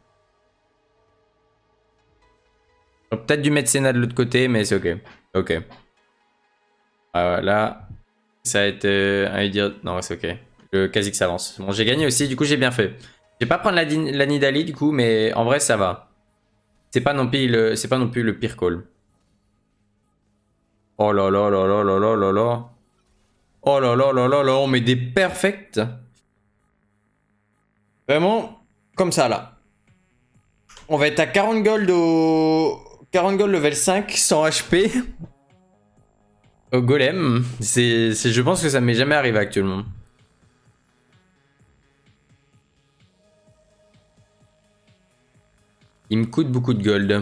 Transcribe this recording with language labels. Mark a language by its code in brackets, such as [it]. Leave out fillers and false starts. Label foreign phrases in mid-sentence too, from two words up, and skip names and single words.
[fr] J'aurais peut-être dû mettre Senna de l'autre côté, mais c'est ok. Ok. Ah ouais, là, ça a été un dire... Non, c'est ok. Le Kha'Zix s'avance. Bon, j'ai gagné aussi, du coup, j'ai bien fait. Je vais pas prendre la Nidalee, du coup, mais en vrai, ça va. C'est pas non plus c'est pas non plus le pire call. Oh là là là là là là là là. Oh là là là là là, on met des perfects. Vraiment, comme ça là. On va être à 40 gold au... 40 [en] gold level [fr] 5, 100 HP. Au golem. Je pense que ça m'est jamais arrivé actuellement. Il me coûte beaucoup de gold.